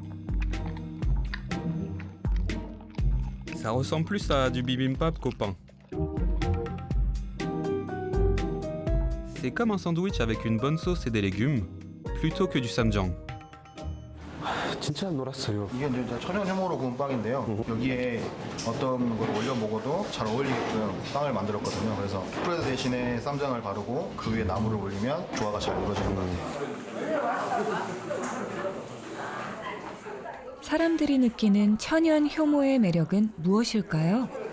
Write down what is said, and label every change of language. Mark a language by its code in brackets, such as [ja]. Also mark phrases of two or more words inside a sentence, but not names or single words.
[fr] Ça ressemble plus à du bibimbap qu'au pain. C'est comme un sandwich avec une bonne sauce et des légumes, plutôt que du samjang. [ko] 진짜 놀았어요. 이게 이제 천연 효모로 구운 빵인데요. 여기에 어떤 걸 올려 먹어도 잘 어울리게끔 빵을 만들었거든요. 그래서 스프레드 대신에 쌈장을 바르고 그 위에 나물을 올리면 조화가 잘 이루어지는 것 같아요. 사람들이 느끼는 천연 효모의 매력은 무엇일까요?